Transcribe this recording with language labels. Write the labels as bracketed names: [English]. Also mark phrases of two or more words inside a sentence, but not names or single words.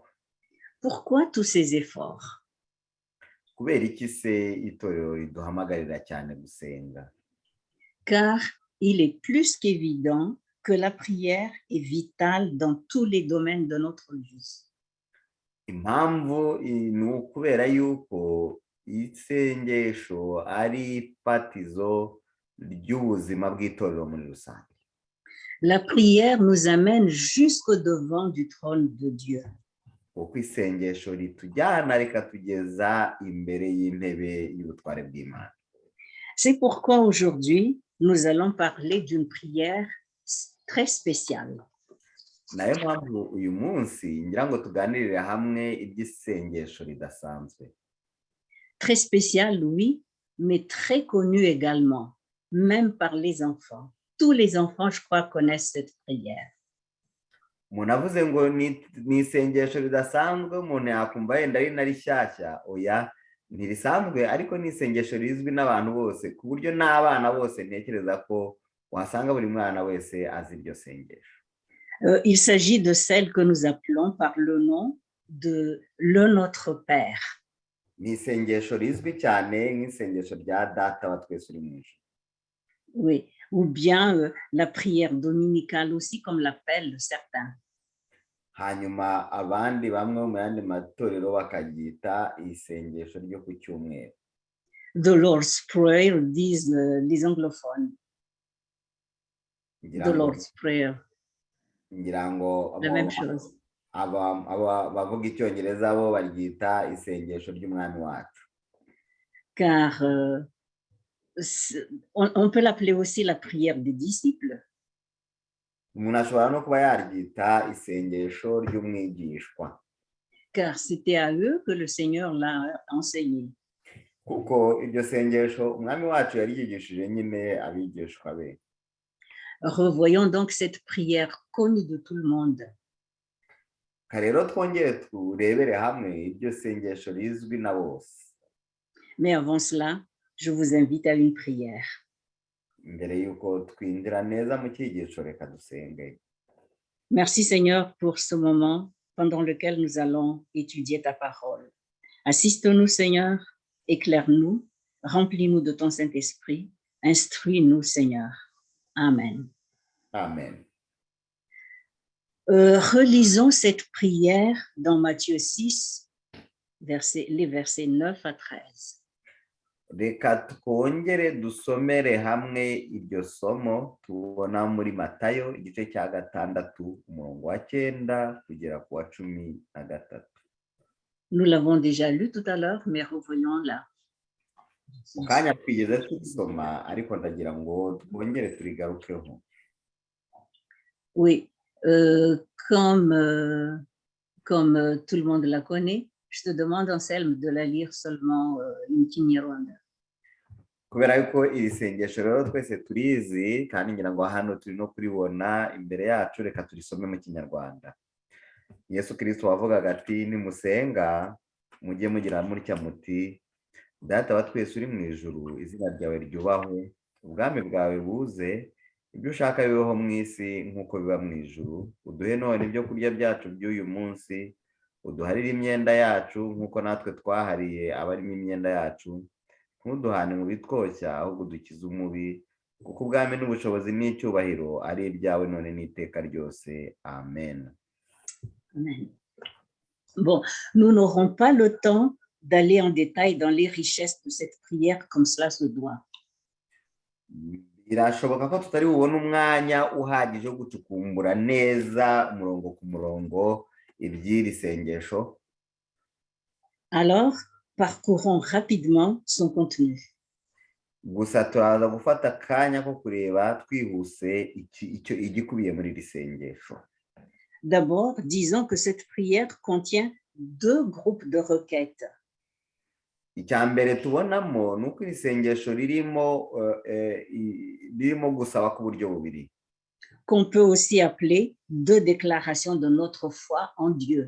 [French] Pourquoi tous ces efforts? [Kinyarwanda] Kubera iki se itorero riduhamagarira cyane gusenga? [French] Car il est plus qu'évident que la prière est vitale dans tous les domaines de notre vie. [Kinyarwanda] Impamvu ni ukubera yuko isengesho ari fatizo ry'ubuzima bw'itorero muri rusange. [French] La prière nous amène jusqu'au devant du trône de Dieu. [Kinyarwanda] Kuko isengesho ritujyana rikatugeza imbere y'intebe y'ubutware bw'Imana. [French] C'est pourquoi aujourd'hui, nous allons parler d'une prière très spéciale. [Kinyarwanda] Nayo mpamvu uyu munsi ngira ngo tuganirire hamwe iby'isengesho ridasanzwe. [French] Très spéciale, oui, mais très connue également, même par les enfants. Tous les enfants, je crois, connaissent cette prière. [Kinyarwanda] Umuntu avuze ngo ni isengesho ridasanzwe, umuntu yakumva yenda ari na rishyashya. Oya, ntirisanzwe ariko ni isengesho rizwi n'abantu bose, ku buryo n'abana bose ntekereza ko wasanga buri mwana wese azi iryo sengesho. [French] Il s'agit de celle que nous appelons par le nom de le Notre Père. [Kinyarwanda] Ni isengesho rizwi cyane nk'isengesho rya Data wa twese uri mu ijuru. [French] Oui, ou bien la prière dominicale aussi, comme l'appellent certains. [Kinyarwanda] Hanyuma abandi bamwe mu yandi matorero bakaryita isengesho ryo ku cyumweru. [English] The Lord's Prayer, [French] disent les anglophones. [English] The Lord's Prayer. [Kinyarwanda] Ngira ngo [French] La même chose. [Kinyarwanda] bavuga icyongereza bo baryita isengesho ry'umwami wacu. [French] car on peut l'appeler aussi la prière des disciples. [Kinyarwanda] Umuntu ashobora no kuba yaryita isengesho ry'umwigishwa, [French] Car c'était à eux que le Seigneur l'a enseigné. [Kinyarwanda] kuko iryo sengesho umwami wacu yaryigishije nyine abigishwa be. [French] Revoyons donc cette prière connue de tout le monde. [Kinyarwanda] Rero twongere turebere hamwe iryo sengesho rizwi na bose. [French] Mais avant cela, je vous invite à une prière. [Kinyarwanda] Mbere yuko twinjira neza mu cyigisho, reka dusenge. [French] Merci Seigneur pour ce moment pendant lequel nous allons étudier ta parole. Assiste-nous Seigneur, éclaire-nous, remplis-nous de ton Saint-Esprit, instruis-nous Seigneur. Amen. Amen. Relisons cette prière dans Matthieu 6, les versets 9 à 13. [Kinyarwanda] Reka twongere dusomere hamwe iryo somo tubona muri Matayo igice cya 6 umurongo wa 9 kugera ku wa 13. [French] Nous l'avons déjà lu tout à l'heure, mais revoyons-la. [Kinyarwanda] Mu kanya twigeze tusoma, ariko ndagira ngo twongere turigarukeho. [French] Oui, comme tout le monde la connaît, je te demande, Anselme, de la lire seulement une petite ronde. [Kinyarwanda] Kubera yuko iri sengesho rero twese turizi kandi ngira ngo hano turi no kuribona imbere yacu, reka turisome mu Kinyarwanda. Yesu Kristo wavugaga ati, nimusenga mujye mugira mutya muti, Data wa twese uri mu ijuru, izina ryawe ryubahwe, ubwami bwawe buze, ibyo ushaka bibeho mu isi nk'uko biba mu ijuru. Uduhe none ibyo kurya byacu by'uyu munsi, uduharire imyenda yacu nk'uko natwe twahariye abarimo imyenda yacu, ntuduhane mu bitwoshya, ahubwo dukize umubi, kuko ubwami n'ubushobozi n'icyubahiro ari ibyawe none n'iteka ryose. Amen. Amen. [French] Bon, nous n'aurons pas le temps d'aller en détail dans les richesses de cette prière comme cela se doit. [Kinyarwanda] Birashoboka ko tutari bubone umwanya uhagije wo gucukumbura neza umurongo ku murongo iby'iri sengesho. [French] Alors, parcourons rapidement son contenu. [Kinyarwanda] Gusa turaza gufata akanya ko kureba twihuse igikubiye muri iri sengesho. [French] D'abord, disons que cette prière contient 2 groupes de requêtes. [Kinyarwanda] Icya mbere tubonamo ni uko iri sengesho ririmo gusaba ku buryo bubiri, [French] qu'on peut aussi appeler 2 déclarations de notre foi en Dieu.